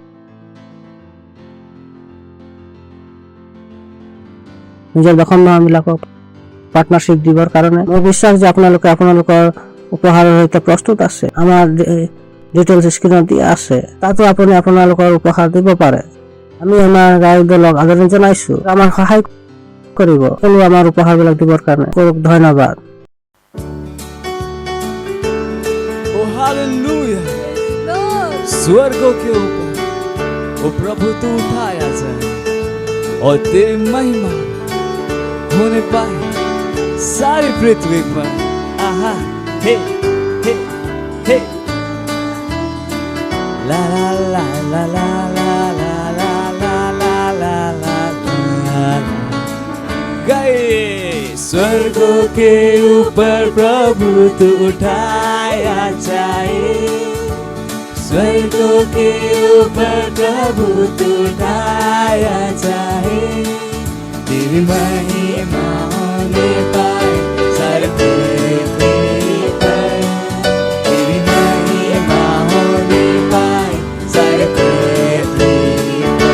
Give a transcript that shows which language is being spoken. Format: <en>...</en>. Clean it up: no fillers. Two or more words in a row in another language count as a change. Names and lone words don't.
<as>নিজৰ দশমবিলাকক পাৰ্টনাৰশ্বিপ দিবৰ কাৰণে মই বিশ্বাস যে আপোনালোকৰ উপহাৰৰ সৈতে প্ৰস্তুত আছে। আমাৰ ডিটেইলছ স্ক্ৰীনত দিয়া আছে, তাতো আপুনি আপোনালোকৰ উপহাৰ দিব পাৰে। আমি আমাৰ গায়ক দলক আদৰণি জনাইছো, আমাৰ সহায় কৰিব আমাৰ উপহাৰবিলাক দিবৰ কাৰণে। ধন্যবাদ।</as> <hi>ओ हालेलुया। स्वर्गों के ऊपर ओ प्रभु तू उठाया जाए और तेरी महिमा होने पाए सारी पृथ्वी पर। आहा हे हे हे ला ला ला ला ला ला ला ला ला ला ला ला ला। गए स्वर्गों के ऊपर प्रभु तू उठाया जाए, स्वर्गों के ऊपर प्रभु तू उठाया जाए। तेरी महिमा होने पाए सारे पृथ्वी पर, तेरी महिमा होने पाए सारे पृथ्वी पर।</hi>